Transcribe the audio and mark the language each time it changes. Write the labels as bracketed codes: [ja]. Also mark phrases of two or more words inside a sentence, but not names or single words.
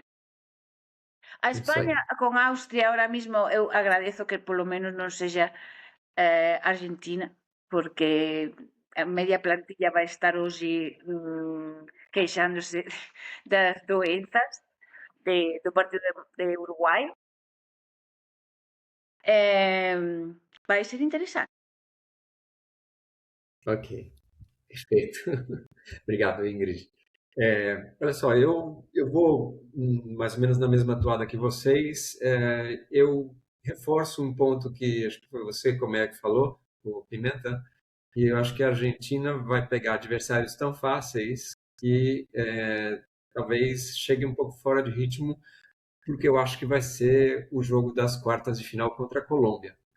[gl] A España con Austria ahora mismo eu agradezo que polo menos non sexa Argentina, porque a media plantilla vai estar hoxe queixándose das doenzas do partido de Uruguai. Vai ser interesante. [pt] Ok, perfeito. Obrigado, Ingrid. Olha só, eu vou mais ou menos na mesma toada que vocês. Eu reforço um ponto que acho que foi você, como é que falou, o Pimenta, e eu acho que a Argentina vai pegar adversários tão fáceis que talvez chegue um pouco fora de ritmo, porque eu acho que vai ser o jogo das quartas de final contra a Colômbia.